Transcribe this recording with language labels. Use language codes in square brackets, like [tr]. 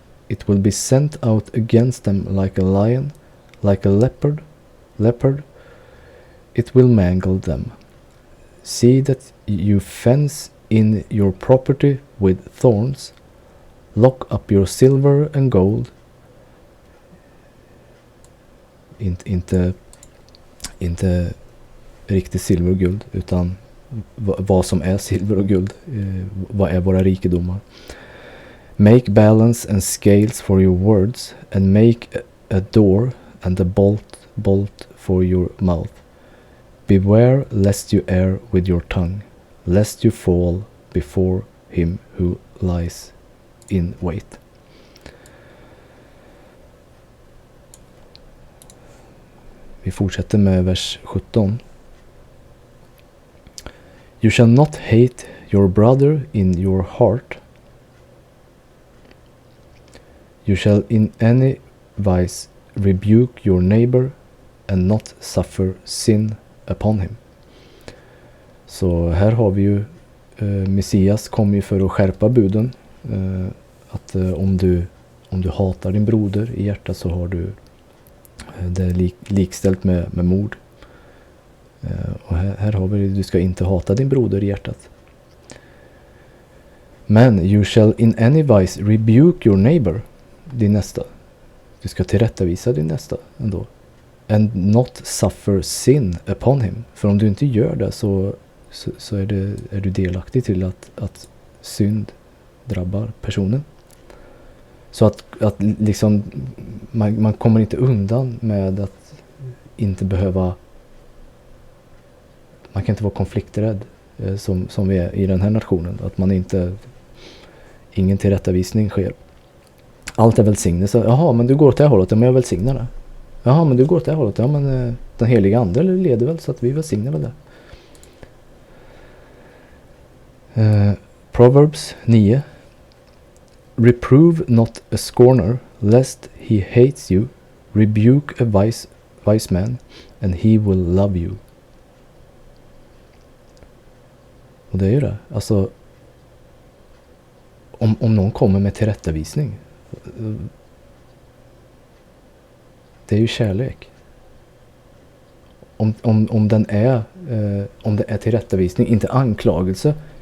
[en] It will be sent out against them like a lion, like a leopard. It will mangle them. See that you fence in your property with thorns. Lock up your silver and gold. [sv] Inte riktigt silver och guld, utan vad som är silver och guld. Vad är våra rikedomar? [en] Make balance and scales for your words, and make a door and a bolt for your mouth. Beware lest you err with your tongue, lest you fall before him who lies in wait. [sv] Vi fortsätter med vers 17. [en] You shall not hate your brother in your heart. You shall in any wise rebuke your neighbor and not suffer sin upon him. [sv] Så här har vi ju Messias kom ju för att skärpa buden. Att om du hatar din broder i hjärtat så har du det likställt med mord. Och här har vi du ska inte hata din broder i hjärtat. [en] Men you shall in any wise rebuke your neighbor, [sv] din nästa. Du ska tillrättavisa din nästa ändå. [en] And not suffer sin upon him. [sv] För om du inte gör det så är du delaktig till att synd drabbar personen. Så att liksom man kommer inte undan med att inte behöva. Man kan inte vara konflikträdd som vi är i den här nationen. Att man ingen tillrättavisning sker. Allt är välsignelse. Jaha, men du går åt det här hållet, men jag välsignar det. Jaha, men du går åt det här hållet. Ja, men den heliga ande leder väl så att vi välsignar väl det. [en] Proverbs 9. Reprove not a scorner, lest he hates you. Rebuke a wise man, and he will love you. [sv] Och det är ju det. Alltså, om någon kommer med tillrättavisning, det är ju kärlek. Om det är tillrättavisning, inte anklagelse.